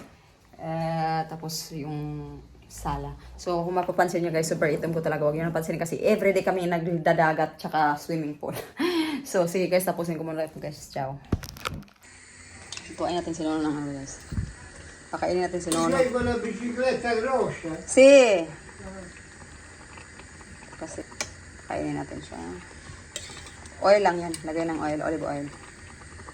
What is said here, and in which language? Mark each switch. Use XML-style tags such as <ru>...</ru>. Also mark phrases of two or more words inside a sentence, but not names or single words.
<tl>Tapos yung sala. So kung mapapansin nyo guys, super itim ko talaga. Huwag nyo napansin kasi everyday kami nagdadagat tsaka</tl> <en>swimming pool.</en> <tl>So sige guys, tapusin ko muna ito guys. Ciao. Tuwain natin si Nono ng guys. Pakainin natin si Nono.</tl> <it>Lei con la bicicletta grossa. Si.</it> <tl>Kasi kainin natin siya. Oil lang yan. Lagay ng oil,</tl> <en>olive oil.</en>